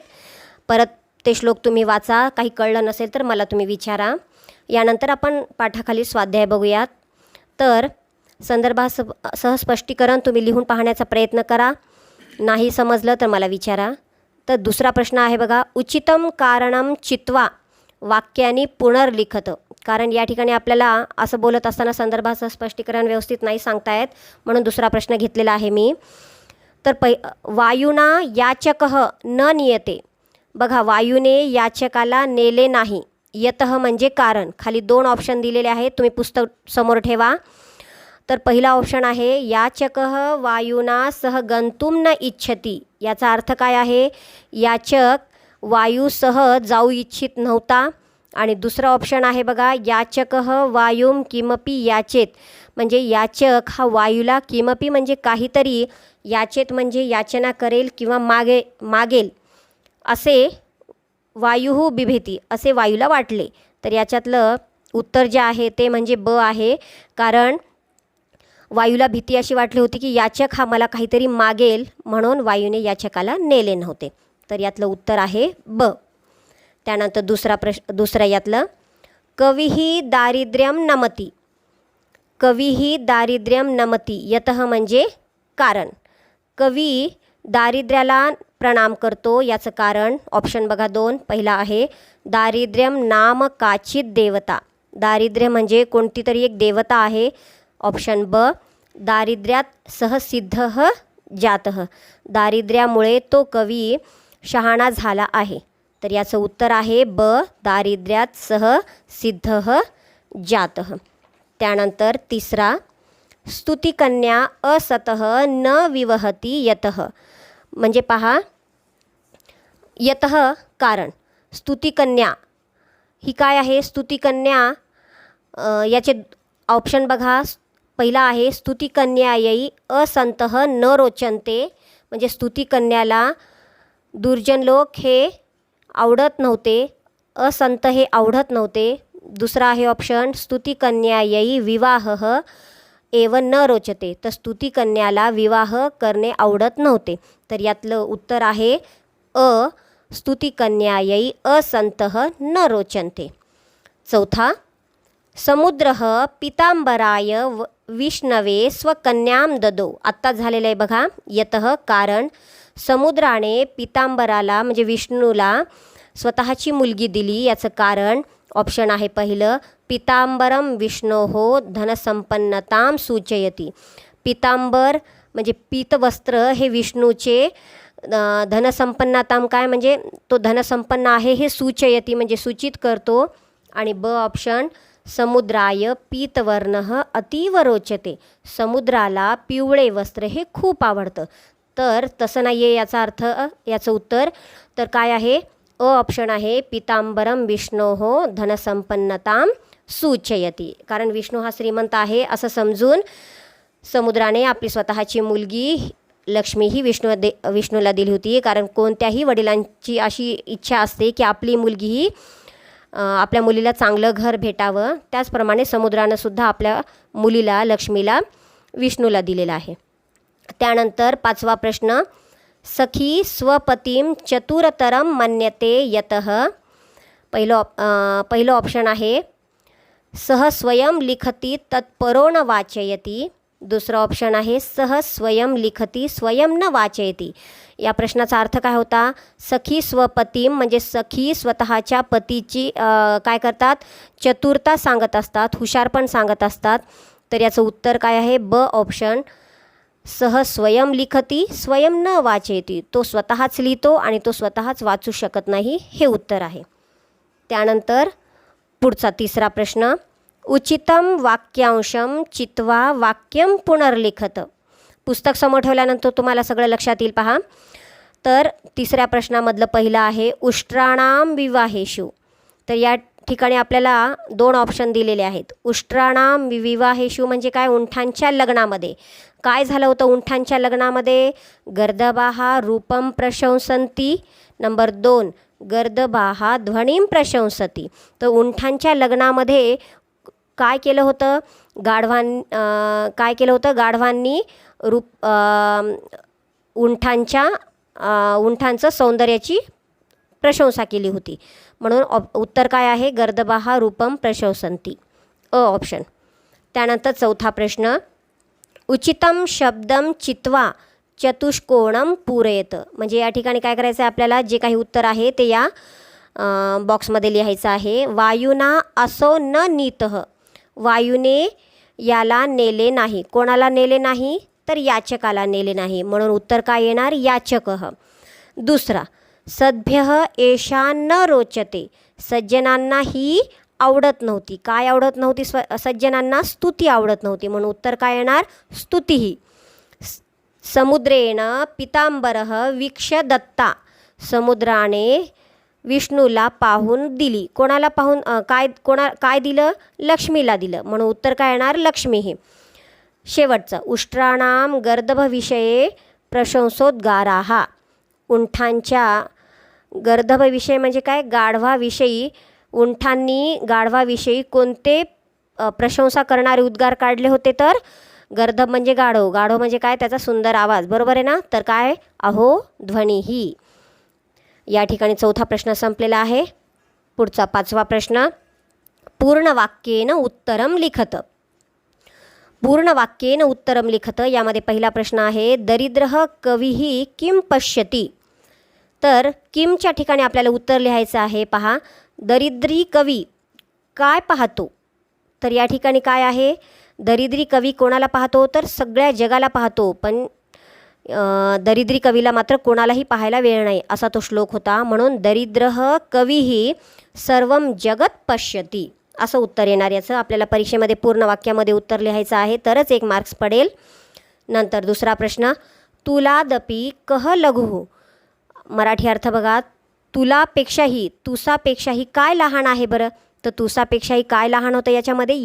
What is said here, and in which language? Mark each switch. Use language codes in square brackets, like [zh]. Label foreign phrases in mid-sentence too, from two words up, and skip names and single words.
[mr] परत ते श्लोक तुम्ही वाचा. काही कळलं नसेल तर मला तुम्ही विचारा. यानंतर आपण पाठाखाली स्वाध्याय बघूयात. तर संदर्भासह स्पष्टीकरण तुम्ही लिहून पाहण्याचा प्रयत्न करा. नाही समजलं तर मला विचारा. तर दुसरा प्रश्न आहे बघा, [sa] उचितम कारणम चित्वा वाक्यानी पुनर्लिखत. [mr] कारण या ठिकाणी आपल्याला असं बोलत असताना संदर्भाचं स्पष्टीकरण व्यवस्थित नाही सांगतायत, म्हणून दुसरा प्रश्न घेतलेला आहे मी. [sa] तर वायुना याचकः न नियते. [mr] बघा, वायूने याचकाला नेले नाही. यतः म्हणजे कारण. खाली 2 ऑप्शन दिलेले आहेत, तुम्ही पुस्तक समोर ठेवा. तर पहिला ऑप्शन आहे [sa] याचकः वायुना सह गंतुम न इच्छती. [mr] याचा अर्थ काय आहे? याचक वायूसह जाऊ इच्छित नव्हता. आणि दुसरा ऑप्शन आहे बघा, [sa] याचकः वायुम किमपि याचेत. [mr] म्हणजे याचक हा वायूला किमपि म्हणजे काहीतरी, याचेत म्हणजे याचना करेल किंवा मागेल असे [sa] वायुः बिभेती, [mr] असे वायूला वाटले. तर याच्यातलं उत्तर जे आहे ते म्हणजे ब आहे. कारण वायूला भीती अशी वाटली होती की याचक हा मला काहीतरी मागेल, म्हणून वायूने याचकाला नेले नव्हते. तर यातलं उत्तर आहे ब. त्यानंतर दुसरा यातलं, [sa] कविही दारिद्र्यम नमती. कविही दारिद्र्यम नमती. यतः [mr] म्हणजे कारण. कवी दारिद्र्याला प्रणाम करतो. याचं कारण ऑप्शन बघा 2. पहिला आहे [sa] दारिद्र्यम नाम काचित देवता. [mr] दारिद्र्य म्हणजे कोणती तरी एक देवता आहे. ऑप्शन ब, [sa] दारिद्र्यात सहसिद्धः जातः. [mr] दारिद्र्यामुळे तो कवी शहाणा झाला आहे. तर याचं उत्तर आहे ब, [sa] दारिद्र्यात सहसिद्धः जातः. [mr] त्यानंतर तिसरा, [sa] स्तुतिकन्या असतः न विवहती यतः. [mr] म्हणजे पहा, यतः कारण, स्तुतिकन्या ही काय आहे? स्तुतिकन्या याचे ऑप्शन बघा. पहिला आहे [sa] स्तुतिकन्यायै असंतः न रोचन्ते. [mr] म्हणजे स्तुतिकन्याला दुर्जन लोक हे आवडत नव्हते. असंत हे आवडत नव्हते. दुसरा आहे ऑप्शन [sa] स्तुतिकन्यायै विवाहः एव न रोचते. [mr] तर स्तुतिकन्याला विवाह करणे आवडत नव्हते. तर यातलं उत्तर आहे अ, [sa] स्तुतिकन्यायै असंतः न रोचन्ते. चौथा, समुद्रः पितांबराय विष्णवे स्वकन्यां ददो. [mr] आत्ताच झालेलं आहे बघा. यतः कारण, समुद्राने पितांबराला म्हणजे विष्णूला स्वतःची मुलगी दिली. याचं कारण ऑप्शन आहे पहिलं, [sa] पितांबरम विष्णोः धनसंपन्नतां सूचयति. [mr] पितांबर म्हणजे पीतवस्त्र हे विष्णूचे धनसंपन्नतां काय म्हणजे तो धनसंपन्न आहे हे सूचयति म्हणजे सूचित करतो. आणि ब ऑप्शन, [sa] समुद्राय पीतवर्णः अतीव रोचते. [mr] समुद्राला पिवळे वस्त्र हे खूप आवडतं. तर तसं नाही आहे याचा अर्थ. याचं उत्तर तर काय आहे? अ ऑप्शन आहे, [sa] पितांबरम विष्णोः धनसंपन्नतां सूचयति. [mr] कारण विष्णू हा श्रीमंत आहे असं समजून समुद्राने आपली स्वतःची मुलगी लक्ष्मी ही विष्णूला दिली होती. कारण कोणत्याही वडिलांची अशी इच्छा असते की आपली मुलगी ही आपल्या मुलीला चांगलं घर भेटावं. त्याचप्रमाणे समुद्रानं सुद्धा आपल्या मुलीला लक्ष्मीला विष्णूला दिलेला आहे. त्यानंतर 5वा प्रश्न, [sa] सखी स्वपतीं चतुरतरम मन्यते यतः. [mr] पहिलं ऑप्शन आहे [sa] सह स्वयं लिखती तत्परो न वाचयति. [mr] दुसरा ऑप्शन आहे [sa] सह स्वयं लिखती स्वयं न वाचयति. [mr] या प्रश्नाचा अर्थ काय होता? [sa] सखी स्वपतीं [mr] म्हणजे सखी स्वतःच्या पतीची काय करतात? चतुरता सांगत असतात, हुशारपण सांगत असतात. तर याचं उत्तर काय आहे? ब ऑप्शन, [sa] सह स्वयं लिखती स्वयं न वाचयति. [mr] तो स्वतःच लिहितो आणि तो स्वतःच वाचू शकत नाही, हे उत्तर आहे. त्यानंतर पुढचा 3रा प्रश्न, [sa] उचितम वाक्यांशम चित्वा वाक्यम पुनर्लिखत. [mr] पुस्तक समोर ठेवल्यानंतर तुम्हाला सगळं लक्षात येईल पहा. तर 3ऱ्या प्रश्नामधलं पहिलं आहे [sa] उष्ट्राणाम विवाहेषु. [mr] तर या ठिकाणी आपल्याला 2 ऑप्शन दिलेले आहेत. [sa] उष्ट्राणाम विवाहेषु [mr] म्हणजे काय? उंठांच्या लग्नामध्ये. काय झालं होतं उंठांच्या लग्नामध्ये? [sa] गर्दभाः रूपम प्रशंसन्ति. नंबर 2, गर्दभाः ध्वनीम प्रशंसति. [mr] तर उंठांच्या लग्नामध्ये काय केलं होतं? गाढवांनी उंठांचं सौंदर्याची प्रशंसा केली होती. म्हणून उत्तर काय आहे? [sa] गर्दभा रूपम प्रशंसन्ति, [mr] ऑप्शन. त्यानंतर चौथा प्रश्न, [sa] उचितम शब्दम चित्वा चतुष्कोणम पूरयत. [mr] म्हणजे या ठिकाणी काय करायचं आहे आपल्याला? जे काही उत्तर आहे ते या बॉक्समध्ये लिहायचं आहे. [sa] वायुना असो न नीतः, [mr] वायूने याला नेले नाही. कोणाला नेले नाही? तर याचकाला नेले नाही. म्हणून उत्तर काय येणार? याचकः. दुसरा, [sa] सद्भ्यः एषा न रोचते, [mr] सज्जनांना ही आवडत नव्हती. काय आवडत नव्हती? सज्जनांना स्तुती आवडत नव्हती. म्हणून उत्तर काय येणार? [sa] स्तुतीही. समुद्रेण पितांबरः वीक्ष्य दत्ता, [mr] समुद्राने विष्णूला पाहून दिली. कोणाला पाहून? काय दिलं? लक्ष्मीला दिलं. म्हणून उत्तर काय येणार? लक्ष्मीही. शेवटचं, [sa] उष्ट्राणाम गर्दभविषये प्रशंसोद्गाराः, [mr] उंठांच्या गर्दभविषयी म्हणजे काय? गाढवाविषयी. उंठांनी गाढवाविषयी कोणते प्रशंसा करणारे उद्गार काढले होते? तर गर्दभ म्हणजे गाढव, गाढव म्हणजे काय? त्याचा सुंदर आवाज. बरोबर आहे ना? तर काय? अहो ध्वनिही. या ठिकाणी चौथा प्रश्न संपलेला आहे. पुढचा पाचवा प्रश्न, [sa] पूर्ण वाक्येन उत्तरम लिखत. पूर्ण वाक्येन उत्तरम लिखत [mr] यामध्ये पहिला प्रश्न आहे, [sa] दरिद्रः कविही किम पश्यति. [mr] तर किमच्या ठिकाणी आपल्याला उत्तर लिहायचं आहे. पहा, दरिद्री कवी काय पाहतो? तर या ठिकाणी काय आहे? दरिद्री कवी कोणाला पाहतो? तर सगळ्या जगाला पाहतो. पण दरिद्री कवीला मात्र कोणालाही पाहायला वेळ नाही, असा तो श्लोक होता. [sa] म्हणून दरिद्रः कवीही सर्वम जगत पश्यति [mr] असं उत्तर येणार. याचं आपल्याला परीक्षेमध्ये पूर्ण वाक्यामध्ये उत्तर लिहायचं आहे, तरच 1 मार्क्स पडेल. नंतर दुसरा प्रश्न, [sa] तुलादपि कह लघु. [mr] मराठी अर्थ बघा, तुलापेक्षाही, तुसापेक्षाही काय लहान आहे बरं? तर तुसापेक्षाही काय लहान होतं याच्यामध्ये?